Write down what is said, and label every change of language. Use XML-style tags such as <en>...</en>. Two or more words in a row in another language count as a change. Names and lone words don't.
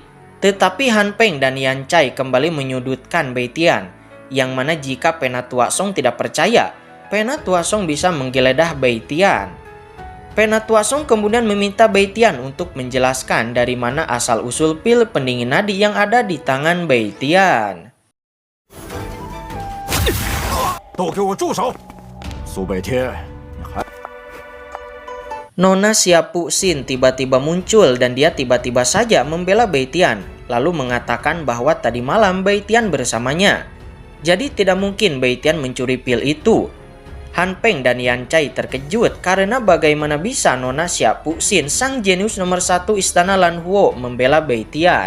<id>Tetapi Han Peng dan Yan Cai kembali menyudutkan Bai Tian, yang mana jika Pena Tua Song tidak percaya, Pena Tua Song bisa menggeledah Bai Tian. Pena Tua Song kemudian meminta Bai Tian untuk menjelaskan dari mana asal-usul pil pendingin nadi yang ada di tangan Bai Tian.</id> <zh>都给我住手！苏北天，你还</zh> <id>Nona Xia Puxin tiba-tiba muncul dan dia tiba-tiba saja membela Bai Tian, lalu mengatakan bahwa tadi malam Bai Tian bersamanya. Jadi tidak mungkin Bai Tian mencuri pil itu. Han Peng dan Yan Cai terkejut karena bagaimana bisa Nona Xia Puxin, sang jenius nomor 1 istana Lan Huo, membela Bai Tian.</id>